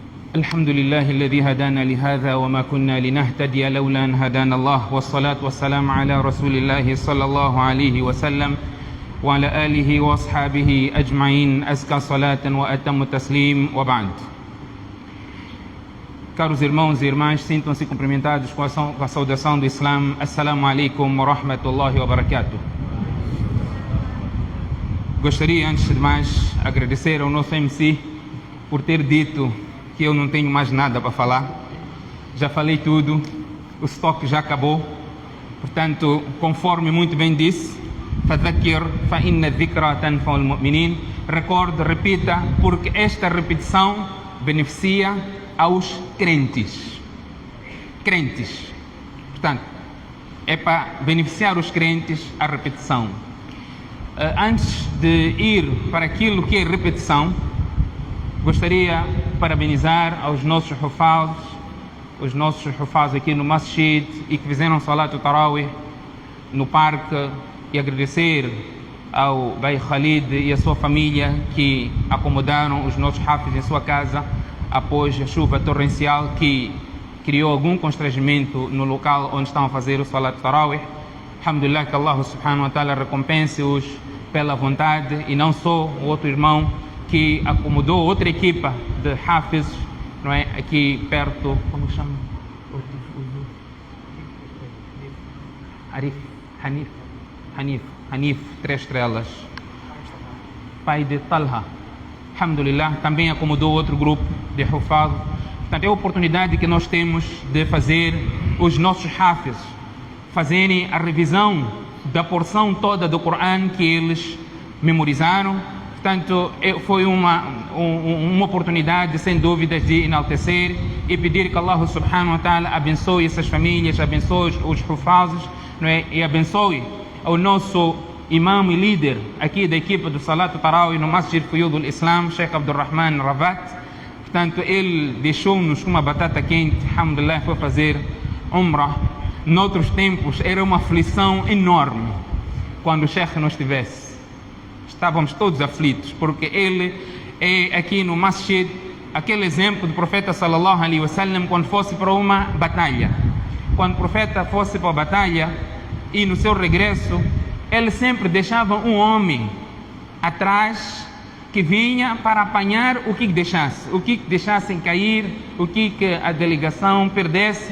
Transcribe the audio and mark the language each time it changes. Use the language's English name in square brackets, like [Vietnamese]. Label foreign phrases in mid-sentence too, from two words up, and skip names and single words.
[Arabic] الحمد لله الذي هدانا لهذا وما كنا لنهتدي لولا أن هدانا الله والصلاة والسلام على رسول الله صلى الله عليه وسلم وعلى آله وأصحابه أجمعين أزكى صلاة وأتم تسليم وبعد. [Portuguese] Caros irmãos e irmãs, sintam-se cumprimentados com a saudação do Islã. [Arabic] Assalamu alaikum wa rahmatullahi wa barakatuh. [Portuguese] Gostaria, antes de mais, agradecer ao nosso MC por ter dito que eu não tenho mais nada para falar. Já falei tudo, o estoque já acabou. Portanto, conforme muito bem disse, [Arabic] فَذَكِّرْ فَإِنَّ الذِّكْرَى تَنْفَعُ الْمُؤْمِنِينَ. [Portuguese] Recorde, repita, porque esta repetição beneficia aos crentes. Crentes. Portanto, é para beneficiar os crentes a repetição. Antes de ir para aquilo que é repetição, gostaria de parabenizar aos nossos hufaz aqui no Masjid e que fizeram [Arabic] Salat al-Tarawih [Portuguese] no parque, e agradecer ao Bay Khalid e a sua família que acomodaram os nossos hafiz em sua casa após a chuva torrencial que criou algum constrangimento no local onde estão a fazer o [Arabic] Salat al-Tarawih. [Portuguese] Alhamdulillah, que [Arabic] Allah subhanahu wa ta'ala [Portuguese] recompense-os pela vontade, e não só o outro irmão que acomodou outra equipa de hafiz, não é, aqui perto, como chama? Hanif, 3 estrelas, pai de Talha. Alhamdulillah, também acomodou outro grupo de hufaz. Portanto, é a oportunidade que nós temos de fazer os nossos hafiz fazerem a revisão da porção toda do Coran que eles memorizaram. Portanto, foi uma oportunidade, sem dúvidas, de enaltecer e pedir que [Arabic] Allah subhanahu wa ta'ala [Portuguese] abençoe essas famílias, abençoe os hufazes, não é? E abençoe o nosso imam e líder aqui da equipa do [Arabic] Salat al-Tarawih [Portuguese] no Masjid Fuyud al-Islam, Sheikh Abdurrahman Ravat. Portanto, ele deixou-nos uma batata quente, alhamdulillah, foi fazer Umrah. Noutros tempos era uma aflição enorme quando o Sheikh não estivesse. Estávamos todos aflitos, porque ele é aqui no Masjid aquele exemplo do profeta [Arabic] sallallahu alaihi wasallam [Portuguese] quando fosse para uma batalha. Quando o profeta fosse para a batalha e no seu regresso, ele sempre deixava um homem atrás que vinha para apanhar o que deixassem cair, o que a delegação perdesse.